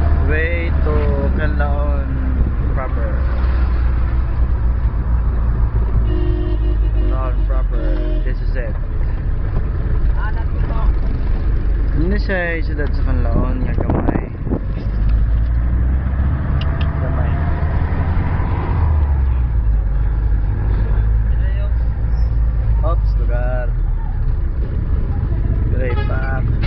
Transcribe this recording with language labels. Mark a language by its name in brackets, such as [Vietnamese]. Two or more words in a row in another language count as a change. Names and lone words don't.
[English] way to Canlaon proper. Canlaon proper. This is it. [Hiligaynon] Ini siya siyudad sa Canlaon nga gamay. Gamay. Ops, lugar. [English] Great back.